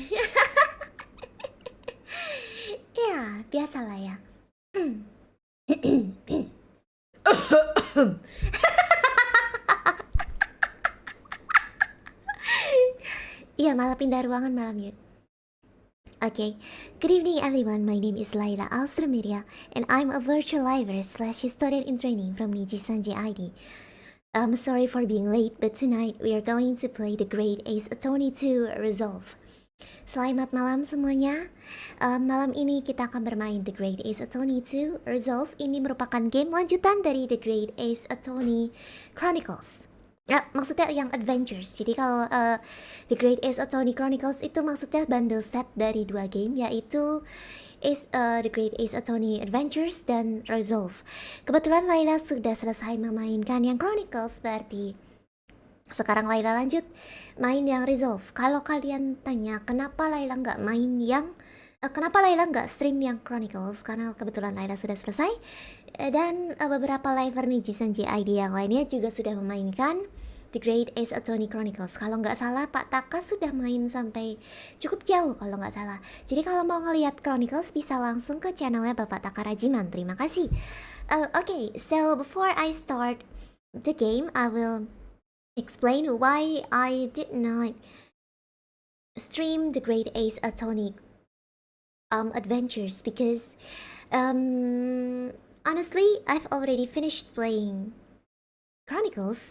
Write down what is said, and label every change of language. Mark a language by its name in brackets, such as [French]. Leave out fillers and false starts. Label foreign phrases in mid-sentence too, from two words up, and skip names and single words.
[Indonesian] Ya, biasalah ya. Iya, malah pindah ruangan malam yuk. [English] Okay, good evening everyone, my name is Layla Alstroemeria and I'm a virtual liver / historian in training from NIJISANJI ID. I'm sorry for being late, but tonight we are going to play the Great Ace Attorney 2 Resolve. [Indonesian] Selamat malam semuanya. Malam ini kita akan bermain The Great Ace Attorney 2 Resolve. Ini merupakan game lanjutan dari The Great Ace Attorney Chronicles. Maksudnya yang Adventures. Jadi kalau The Great Ace Attorney Chronicles itu maksudnya [English] bundle set [Indonesian] dari dua game, yaitu The Great Ace Attorney Adventures dan Resolve. Kebetulan Layla sudah selesai memainkan yang Chronicles, berarti sekarang Layla lanjut main yang Resolve. Kalau kalian tanya kenapa Layla nggak main yang kenapa Layla nggak stream yang Chronicles, karena kebetulan Layla sudah selesai dan beberapa liver NIJISANJI ID yang lainnya juga sudah memainkan The Great Ace Attorney Chronicles. Kalau nggak salah Pak Taka sudah main sampai cukup jauh kalau nggak salah. Jadi kalau mau ngelihat Chronicles bisa langsung ke channelnya Bapak Taka Rajiman. Terima kasih. [English] Okay, so before I start the game, I will explain why I did not stream The Great Ace Attorney Adventures, because honestly I've already finished playing Chronicles.